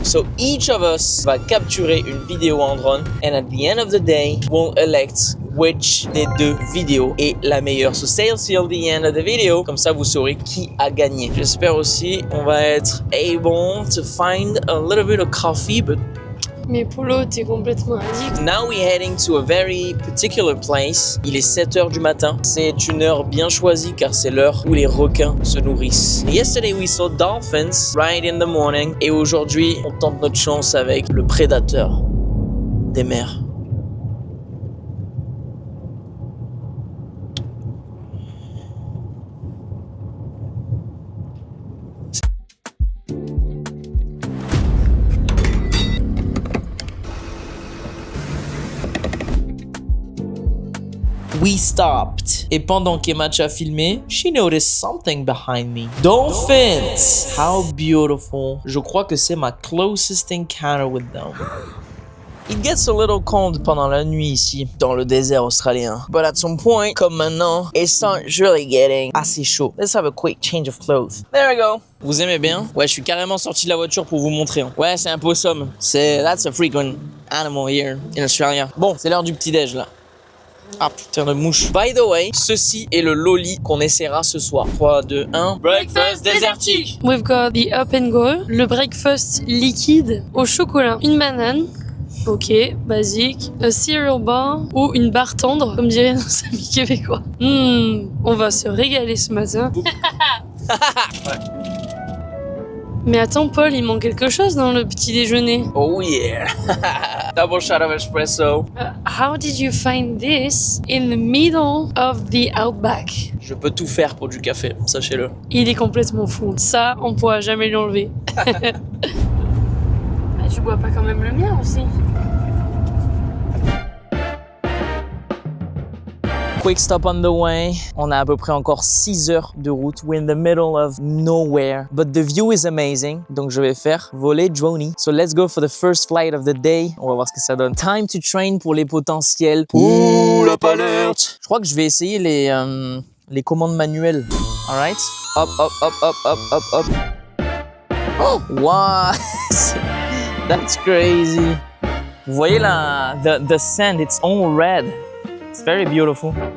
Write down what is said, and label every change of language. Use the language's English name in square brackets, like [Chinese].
[English] So each of us [French] va capturer une vidéo en drone, [English] and at the end of the day, we'll elect which [French] des deux vidéos est la meilleure. [English] So stay till the end of the video, [French] comme ça vous saurez qui a gagné. J'espère aussi on va être [English] able to find a little bit of coffee, but [French] Mais Polo, t'es complètement addict. [English] now we're heading to a very particular place. [French] Il est 7h du matin. C'est une heure bien choisie car c'est l'heure où les requins se nourrissent. [English] Yesterday we saw dolphins right in the morning. [French] Et aujourd'hui, on tente notre chance avec le prédateur des mers. [English] We stopped. [French] Et pendant qu'Emma a filmé, [English] she noticed something behind me. Dolphins! How beautiful. [French] Je crois que c'est ma [English] closest encounter with them. It gets a little cold [French] pendant la nuit ici, dans le désert australien. [English] But at some point, [French] comme maintenant, [English] it starts really getting [French] assez chaud. [English] Let's have a quick change of clothes. There we go. [French] Vous aimez bien? Ouais, je suis carrément sorti de la voiture pour vous montrer. Ouais, c'est un possum. [English] That's a frequent animal here in Australia. [French] Bon, c'est l'heure du petit-déj là. Ah putain de mouche. [English] By the way, [French] ceci est le loli qu'on essaiera ce soir. 3, 2, 1. Breakfast désertique. [English] We've got the up and go, [French] le breakfast liquide au chocolat, une banane, ok, basique, un cereal bar ou une barre tendre, comme diraient nos amis québécois. On va se régaler ce matin. Mais attends, Paul, il manque quelque chose dans le petit déjeuner. [English] Oh yeah. Double shot of espresso. How did you find this in the middle of the outback? [French] Je peux tout faire pour du café, sachez-le. Il est complètement fou. Ça, on pourra jamais lui enlever. Tu bois pas quand même le mien aussi? [English] Quick stop on the way. [French] On a à peu près encore 6 heures de route. [English] We're in the middle of nowhere. But the view is amazing. [French] Donc je vais faire voler Drony. [English] So let's go for the first flight of the day. [French] On va voir ce que ça donne. [English] Time to train [French] pour les potentiels. [English] Pull-up alert. [French] Je crois que je vais essayer les commandes manuelles. [English] Alright? Hop, hop, hop, hop, hop, hop, hop. Oh, wow! That's crazy. [French] Vous voyez là, [English] the sand, it's all red. It's very beautiful.